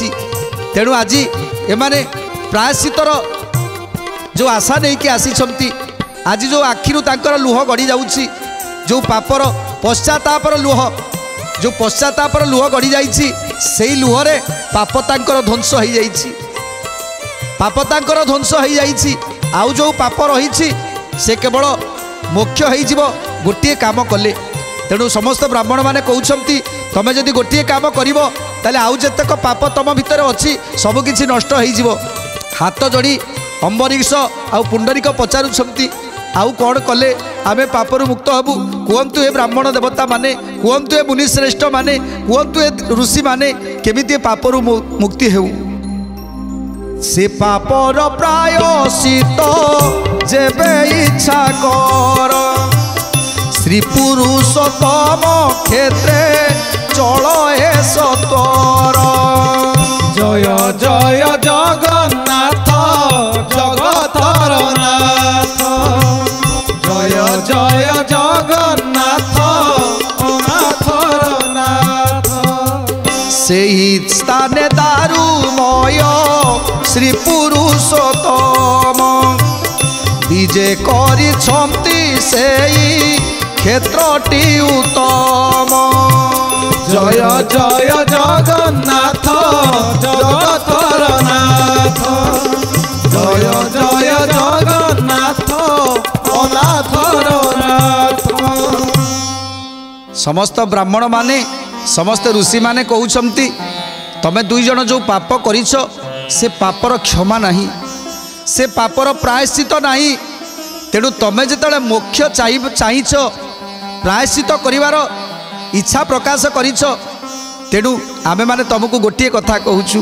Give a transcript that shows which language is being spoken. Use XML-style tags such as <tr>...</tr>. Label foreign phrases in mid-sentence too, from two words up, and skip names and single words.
<or>ତେଣୁ ଆଜି ଏମାନେ ପ୍ରାୟଶ୍ଚିତର ଯେଉଁ ଆଶା ନେଇକି ଆସିଛନ୍ତି, ଆଜି ଯେଉଁ ଆଖିରୁ ତାଙ୍କର ଲୁହ ଗଡ଼ି ଯାଉଛି, ଯେଉଁ ପାପର ପଶ୍ଚାତାପର ଲୁହ, ଯେଉଁ ପଶ୍ଚାତାପର ଲୁହ ଗଡ଼ି ଯାଇଛି, ସେଇ ଲୁହରେ ପାପ ତାଙ୍କର ଧ୍ୱଂସ ହୋଇଯାଇଛି, ପାପ ତାଙ୍କର ଧ୍ୱଂସ ହୋଇଯାଇଛି। ଆଉ ଯେଉଁ ପାପ ରହିଛି ସେ କେବଳ ମୋକ୍ଷ ହୋଇଯିବ ଗୋଟିଏ କାମ କଲେ। ତେଣୁ ସମସ୍ତ ବ୍ରାହ୍ମଣମାନେ କହୁଛନ୍ତି, ତମେ ଯଦି ଗୋଟିଏ କାମ କରିବ, ତାହେଲେ ଆଉ ଯେତେକ ପାପ ତମ ଭିତରେ ଅଛି ସବୁକିଛି ନଷ୍ଟ ହୋଇଯିବ। ହାତ ଯୋଡ଼ି ଅମ୍ବରୀଷ ଆଉ ପୁଣ୍ଡରୀକ ପଚାରୁଛନ୍ତି ଆଉ କଉଣ କଲେ ଆମେ ପାପରୁ ମୁକ୍ତ ହେବୁ କହନ୍ତୁ ଏ ବ୍ରାହ୍ମଣ ଦେବତା ମାନେ କହନ୍ତୁ ଏ ମୁନିଶ୍ରେଷ୍ଠ ମାନେ କହନ୍ତୁ ଏ ଋଷି ମାନେ କେମିତି ପାପରୁ ମୁକ୍ତି ହେଉ ସେ ପାପର ପ୍ରାୟଶ୍ଚିତ୍ତ ଯେବେ ଇଚ୍ଛା କର ଶ୍ରୀ ପୁରୁଷୋତ୍ତମ କ୍ଷେତ୍ରେ ଚାଲ ହେ ସତ୍ୱର ଜୟ ଜୟ ଜଗନ୍ନାଥ ଜଗତର ନାଥ ଜୟ ଜୟ ଜଗନ୍ନାଥ ଅନାଥର ନାଥ ସେହି ସ୍ଥାନେ ଦାରୁମୟ ଶ୍ରୀ ପୁରୁଷୋତ୍ତମ ବିଜେ କରିଛନ୍ତି ସେଇ କ୍ଷେତ୍ରଟି ଉତ୍ତମ ଜୟ ଜୟ ଜଗନ୍ନାଥ ଜଗତର ନାଥ ଜୟ ଜୟ ଜଗନ୍ନାଥ ଅନାଥର ନାଥ ସମସ୍ତ ବ୍ରାହ୍ମଣ ମାନେ ସମସ୍ତ ଋଷି ମାନେ କହୁଛନ୍ତି ତମେ ଦୁଇ ଜଣ ଯୋ ପାପ କରିଛ ସେ ପାପର କ୍ଷମା ନାହିଁ ସେ ପାପର ପ୍ରାୟଶ୍ଚିତ୍ତ ନାହିଁ ତେଣୁ ତମେ ଯେତେବେଳେ ମୋକ୍ଷ ଚାହିଁଛ ପ୍ରାୟଶ୍ଚିତ୍ତ କରିବାର ଇଚ୍ଛା ପ୍ରକାଶ କରିଛ ତେଣୁ ଆମେ ମାନେ ତୁମକୁ ଗୋଟେ କଥା କହୁଛୁ</or>